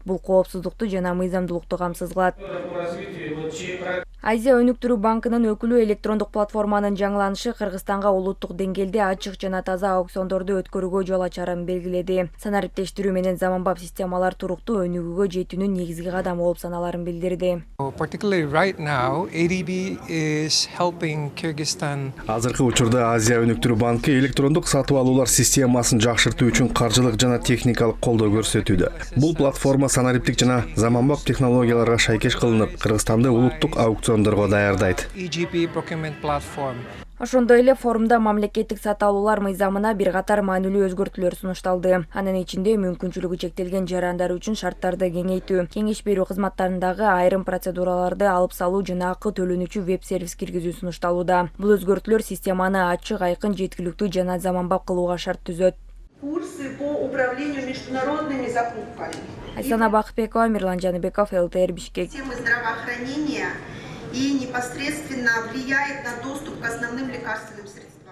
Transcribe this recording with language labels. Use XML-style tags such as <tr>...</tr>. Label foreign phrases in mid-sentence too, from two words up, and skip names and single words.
<ky>Бул коопсуздукту жана мыйзамдуулукту камсыз кылат. Азия өнүктүрүү банкынын өкүлү электрондук платформанын жаңыланышы Кыргызстанга улуттук деңгээлде ачык жана таза аукциондорду өткөрүүгө жол ачарын белгиледи. Санариптештирүү менен заманбап системалар туруктуу өнүгүүгө жетүүнүн негизги кадамы болуп саналарын билдирди.</ky> <en>Particularly right now, ADB is helping Kyrgyzstan.</en> <ky>Азыркы учурда Азия өнүктүрүү банкы электрондук сатып алуулар системасын жакшыртуу үчүн каржылык жана техникалык колдоо көрсөтүүдө. Бул платформа санариптик жана заманбап технологияларга шайкеш кылынып, Кыргызстанды улуттук аукциондорго даярдайт.</ky> <en>EGP procurement platform.</en> <ky>Ошондой эле форумда мамлекеттик сатып алуулар мыйзамына бир катар маанилүү өзгөртүүлөр сунушталды. Анын ичинде мүмкүнчүлүгү чектелген жарандар үчүн шарттарды кеңейтүү, кеңеш берүү кызматтарындагы айрым процедураларды алып салуу жана акы төлөнүүчү веб-сервис киргизүү сунушталууда. Бул өзгөртүүлөр системаны ачык, айкын, жеткиликтүү жана заманбап кылууга шарт түзөт.</ky> <ru>Курсы по управлению международными закупками.</ru> <ky>Айсана Бакытбекова, Мирлан Жаныбеков, ЛТР, Бишкек.</ky> <ru>Системы здравоохранения и непосредственно влияет на доступ к основным лекарственным средствам.</ru>